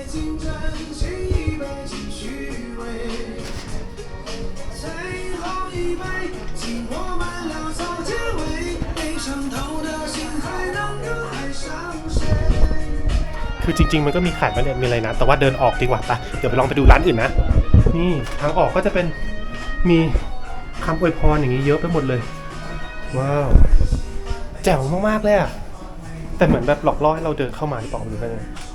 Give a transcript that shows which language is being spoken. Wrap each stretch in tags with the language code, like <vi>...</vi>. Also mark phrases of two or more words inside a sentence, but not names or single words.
<zh>真心一杯敬虚伪，最后一杯敬我们潦草结尾，没伤透的心还能够爱上谁？</zh> <th>คือจริงๆมันก็มีขายมาเนี่ยมีอะไรนะ แต่ว่าเดินออกดีกว่าปะเดี๋ยวไปลองไปดูร้านอื่นนะ นี่ทางออกก็จะเป็นมีคำอวยพรอย่างนี้เยอะไปหมดเลย ว้าวแจ๋วมากๆเลยอะแต่เหมือนแบบหลอกล่อให้เราเดินเข้ามาหรือเปล่าหรือไง</th>